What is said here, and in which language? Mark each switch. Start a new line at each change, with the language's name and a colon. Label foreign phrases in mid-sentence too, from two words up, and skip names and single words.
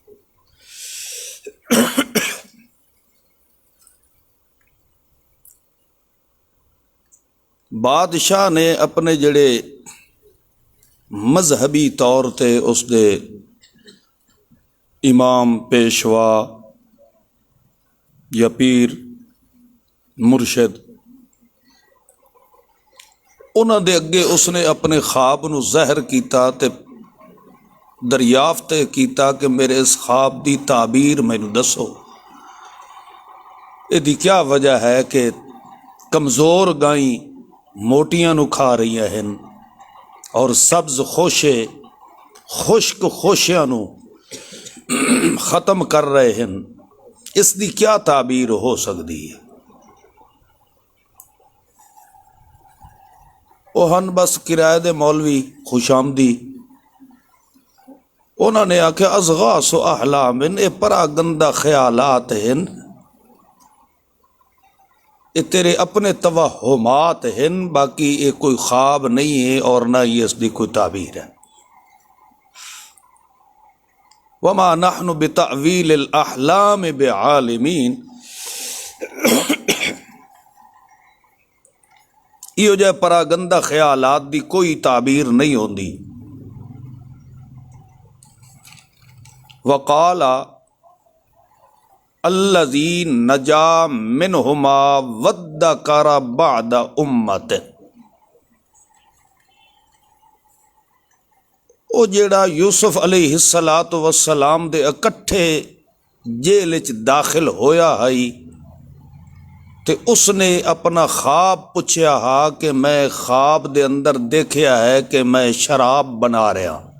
Punjabi: بادشاہ نے اپنے جڑے مذہبی طور تے اس دے امام پیشوا یا پیر مرشد انہاں دے اگے اس نے اپنے خواب نو ظاہر کیتا تے دریافت کیتا کہ میرے اس خواب دی تعبیر مینوں دسو، ایدی کیا وجہ ہے کہ کمزور گائیں موٹیاں نو کھا رہی ہیں اور سبز خوشے خشک خوشیاں نو ختم کر رہے ہیں، اس دی کیا تعبیر ہو سکتی ہے؟ وہ ہن بس کرائے دے مولوی خوش آمدی، انہوں نے آکھا
Arabic: اضغاث احلام،
Punjabi: اے پرا گندہ خیالات ہیں،
Urdu: یہ تیرے اپنے توہمات ہیں، باقی یہ کوئی خواب نہیں ہے اور نہ ہی اس دی کوئی تعبیر ہے۔
Arabic: وما نحن بتأویل الاحلام بعالمین،
Punjabi: یہ جو پرا گندہ خیالات دی کوئی تعبیر نہیں ہوندی۔
Arabic: وقال الذی نجا منہما وادکر بعد امت،
Punjabi: او جیڑا یوسف علیہ السلام دے اکٹھے جیل وچ داخل ہویا ہے تے اس نے اپنا خواب پوچھیا ہا کہ میں خواب دے اندر دیکھیا ہے کہ میں شراب بنا رہا،